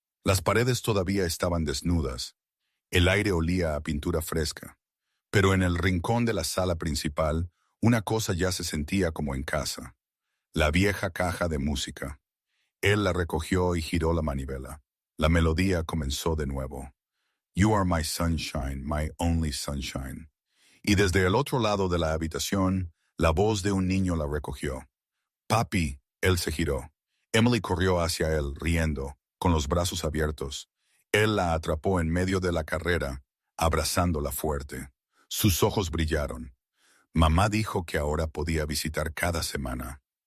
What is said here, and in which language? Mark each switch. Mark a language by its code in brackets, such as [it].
[es] Las paredes todavía estaban desnudas. El aire olía a pintura fresca. Pero en el rincón de la sala principal, una cosa ya se sentía como en casa. La vieja caja de música. Él la recogió y giró la manivela. La melodía comenzó de nuevo. [en] You are my sunshine, my only sunshine. [es] Y desde el otro lado de la habitación, la voz de un niño la recogió. Papi, él se giró. Emily corrió hacia él, riendo, con los brazos abiertos. Él la atrapó en medio de la carrera, abrazándola fuerte. Sus ojos brillaron. Mamá dijo que ahora podía visitar cada semana.